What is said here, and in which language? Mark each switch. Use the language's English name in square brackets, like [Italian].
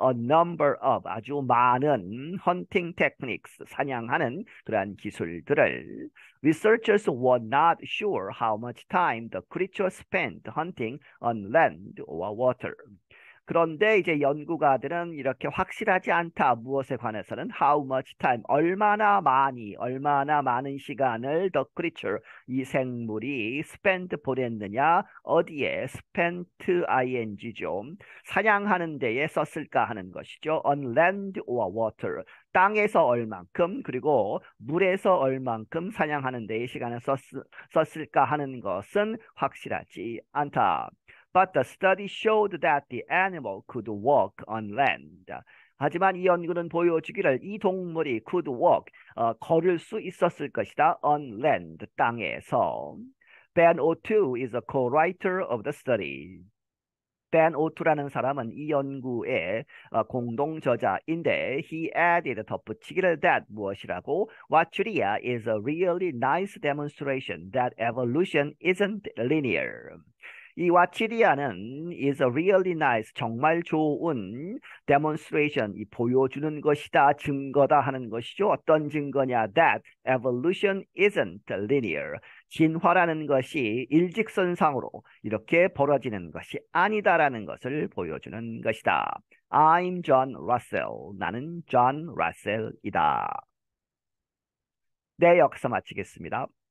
[English] A number of [Korean] 아주 많은 [English] hunting techniques [Korean] 사냥하는 그러한 기술들을 [English] Researchers were not sure how much time the creature spent hunting on land or water. [Korean] 그런데 이제 연구가들은 이렇게 확실하지 않다. 무엇에 관해서는 [English] how much time, [Korean] 얼마나 많은 시간을 [English] the creature, [Korean] 이 생물이 spend 보냈느냐, 어디에 spent ing죠. 사냥하는 데에 썼을까 하는 것이죠. [English] on land or water. [Korean] 땅에서 얼만큼 그리고 물에서 얼만큼 사냥하는 데에 시간을 썼을까 하는 것은 확실하지 않다. [English] But the study showed that the animal could walk on land. [Korean] 하지만 이 연구는 보여주기를 이 동물이 [English] could walk, [Korean] 걸을 수 있었을 것이다. [English] on land, 땅에서. Ben O'Toole is a co-writer of the study. Ben O'Toole [Korean] 라는 사람은 이 연구의 공동 저자인데 [English] he added [Korean] 덧붙이기를 [English] that [Korean] 무엇이라고 [English] Wachuria is a really nice demonstration that evolution isn't linear. [Korean] 이 와치리아는 [English] is a really nice, [Korean] 정말 좋은 demonstration, 이 보여주는 것이다, 증거다 하는 것이죠. 어떤 증거냐? [English] That evolution isn't linear. [Korean] 진화라는 것이 일직선상으로 이렇게 벌어지는 것이 아니다라는 것을 보여주는 것이다. [English] I'm John Russell. [Korean] 나는 John Russell이다. 네, 여기서 마치겠습니다.